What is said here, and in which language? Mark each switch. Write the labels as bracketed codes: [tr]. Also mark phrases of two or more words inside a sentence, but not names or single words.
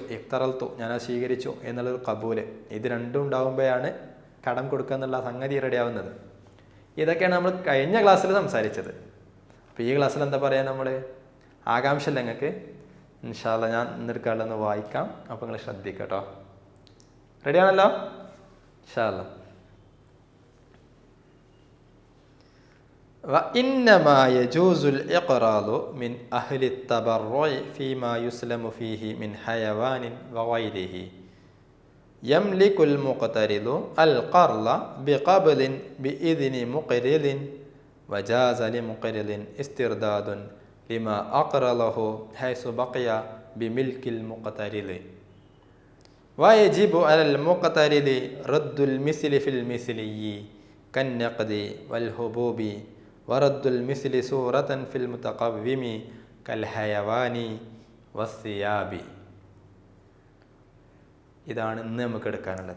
[ml] ഇഖ്തറൽത്തു, ഞാനത് സ്വീകരിച്ചു എന്നുള്ളൊരു കബൂല്. ഇത് രണ്ടും ഉണ്ടാകുമ്പോഴാണ് കടം കൊടുക്കുക എന്നുള്ള സംഗതി റെഡിയാവുന്നത്. ഇതൊക്കെയാണ് നമ്മൾ കഴിഞ്ഞ ക്ലാസ്സിൽ സംസാരിച്ചത്. അപ്പോൾ ഈ ക്ലാസ്സിൽ എന്താ പറയുക? നമ്മൾ ആകാംക്ഷ ഇല്ല നിങ്ങൾക്ക്? [ar] إن شاء الله [ml] ഞാൻ ഇന്നെടുക്കാനുള്ളതെന്ന് വായിക്കാം. അപ്പോൾ നിങ്ങൾ ശ്രദ്ധിക്കുക കേട്ടോ. റെഡിയാണല്ലോ? [ar] إن شاء الله. وإنما يجوز الإقراض من أهل التبرع فيما يسلم فيه من حيوان وغيره. يملك المقترض القرض بقبض بإذن مقرض وجاز لمقرض استرداد لما أقرضه حيث بقي بملك المقترض. ويجب على المقترض رد المثل في المثلي كالنقد والحبوب ورد المثل صورة في المتقوم كالحيوان والثياب. [ml] ഇതാണ് ഇന്ന് നമുക്ക് എടുക്കാനുള്ളത്.